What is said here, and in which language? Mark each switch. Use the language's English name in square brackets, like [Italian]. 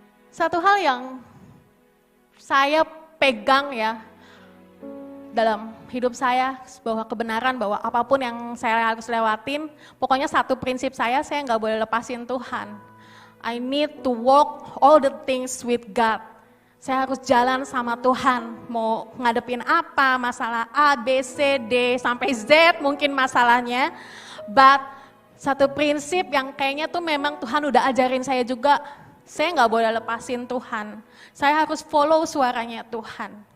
[Indonesian] Satu hal yang saya pegang ya, dalam hidup saya, bahwa kebenaran bahwa apapun yang saya harus lewatin, pokoknya satu prinsip saya nggak boleh lepasin Tuhan. [English] I need to walk all the things with God. [Indonesian] Saya harus jalan sama Tuhan, mau ngadepin apa, masalah A, B, C, D, sampai Z mungkin masalahnya. But satu prinsip yang kayaknya tuh memang Tuhan udah ajarin saya juga, saya nggak boleh lepasin Tuhan. Saya harus follow suaranya Tuhan.